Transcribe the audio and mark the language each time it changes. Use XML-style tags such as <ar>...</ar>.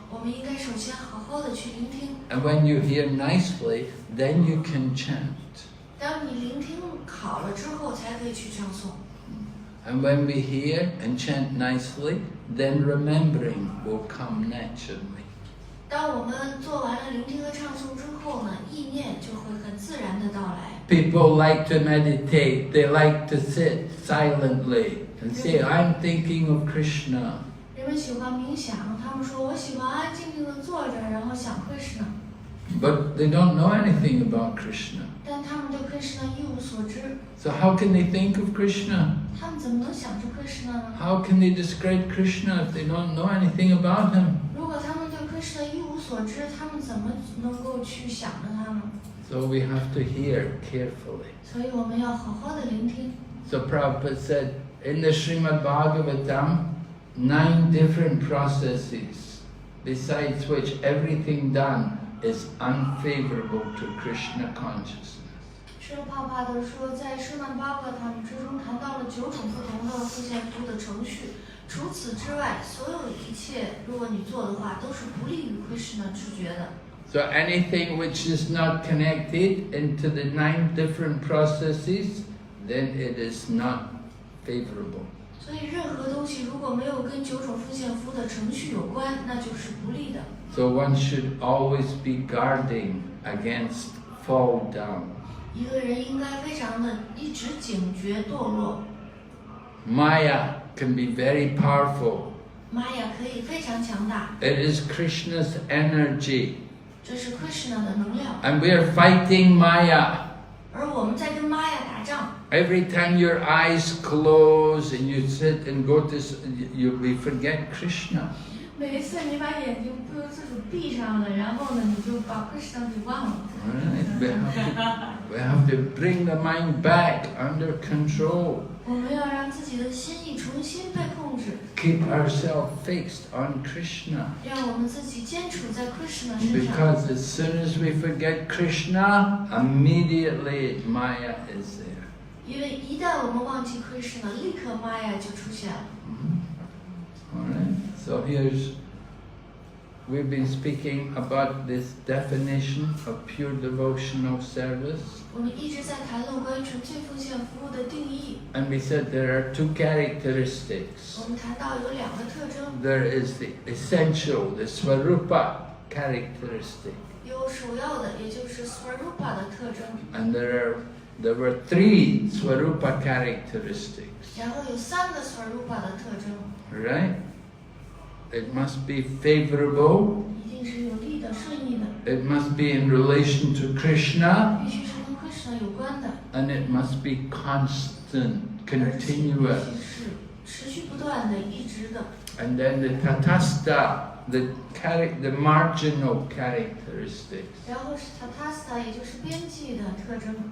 <zh>我们应该首先好好的去聆听。</zh> <en>And when you hear nicely, then you can chant.</en> <zh>当你聆听好了之后，才可以去唱诵。</zh> <en>And when we hear and chant nicely, then remembering will come naturally.</en> <zh>当我们做完了聆听和唱诵之后呢，意念就会很自然的到来。</zh> <en>People like to meditate. They like to sit silently and say, I'm thinking of Krishna.</en> <zh>人们喜欢冥想，他们说我喜欢安静静的坐着，然后想 Krishna。</zh> <en>But they don't know anything about Krishna.</en> <zh>但他们对 Krishna 一无所知。</zh> <en>So how can they think of Krishna?</en> <zh>他们怎么能想着 Krishna 呢？</zh> <en>How can they describe Krishna if they don't know anything about him?</en> <zh>如果他们对 Krishna 一无所知，他们怎么能够去想着他呢？</zh> <en>So we have to hear carefully.</en> <zh>所以我们要好好的聆听。</zh> <en>So Prabhupada said, in the Srimad Bhagavatam, 9 different processes, besides which everything done is unfavorable to Krishna consciousness.</en> <zh>是帕帕的说，在施曼巴格他们之中谈到了9种不同的复现服务的程序。除此之外，所有一切，如果你做的话，都是不利于 Krishna 知觉的。</zh> <en>So anything which is not connected into the 9 different processes, then it is not favorable.</en> <zh>所以任何东西如果没有跟9种复现服务的程序有关，那就是不利的。</zh> <en>So one should always be guarding against fall down.</en> <zh>一个人应该非常的一直警觉堕落。</zh> <en>Maya can be very powerful.</en> <zh>玛雅可以非常强大，</zh> <en>It is Krishna's energy.</en> <zh>这是 Krishna 的能量。</zh> <en>And we are fighting Maya.</en> <zh>而我们在跟玛雅打仗。</zh> <en>Every time your eyes close and you sit and go to, we forget Krishna.</en> <zh>每一次你把眼睛不由自主闭上了，然后呢，你就把 Krishna 给忘了。</zh> <en>Right? We have to bring the mind back under control.</en> <zh>我们要让自己的心意重新被控制。</zh> <en>Keep ourselves fixed on Krishna.</en> <zh>让我们自己坚处在 Krishna 身上。</zh> <en>Because as soon as we forget Krishna, immediately Maya is there.</en> <zh>因为一旦我们忘记 Krishna， 立刻 Maya 就出现了。</zh> <en>Alright, so we've been speaking about this definition of pure devotional service.</en> <zh>我们一直在谈论关于纯粹奉献服务的定义。</zh> <en>And we said there are 2 characteristics.</en> <zh>我们谈到有2个特征，</zh> <en>There is the essential, the Swarupa characteristic.</en> <zh>有首要的，也就是 Swarupa 的特征。</zh> <en>And there were 3 Swarupa characteristics.</en> <zh>然后有3个 Swarupa 的特征。</zh> <en>Right? It must be favorable.</en> <zh>一定是有利的。的、顺意的，</zh> <en>It must be in relation to Krishna,</en> <zh>必须是跟 Krishna 有关的，</zh> <en>and it must be constant,</en> <zh>而且必</zh> <en>continuous.</en> <zh>须是持续不断的、一直的。</zh> <en>And then the tatastha, the marginal characteristics.</en> <zh>然后是 tatastha， 也就是边际的特征。</zh>